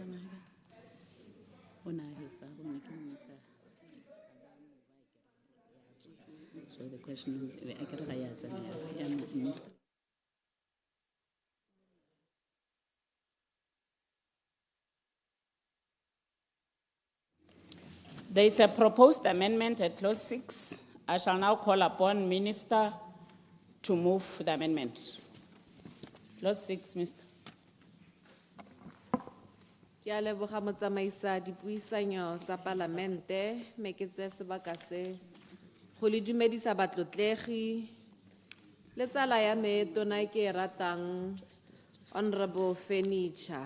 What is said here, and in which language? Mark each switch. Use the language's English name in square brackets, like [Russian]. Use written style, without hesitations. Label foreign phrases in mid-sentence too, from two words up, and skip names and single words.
[English] So the question is, I can There is a proposed amendment at clause 6. I shall now call upon Minister to move the amendment. Clause 6, Mr. [Tswana] Ke a leboga motsamaisa dipuisanyo tsa palamente me ke tse sebaka se go le dumedisa batlotlegi le tsala ya me tona ke e ratang Honorable Furniture.